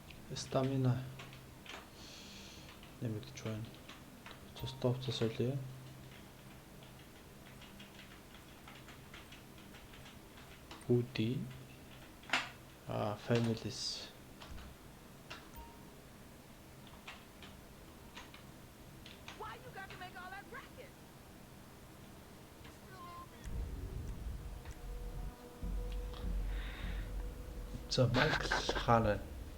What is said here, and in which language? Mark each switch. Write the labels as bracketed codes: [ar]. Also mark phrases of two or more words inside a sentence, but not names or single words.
[mn] Стамина нэмэгдэж байна. Стопцоо солиё. [en] Udi families. Why you got to make all that racket? [mn] За Майкл хаана байна?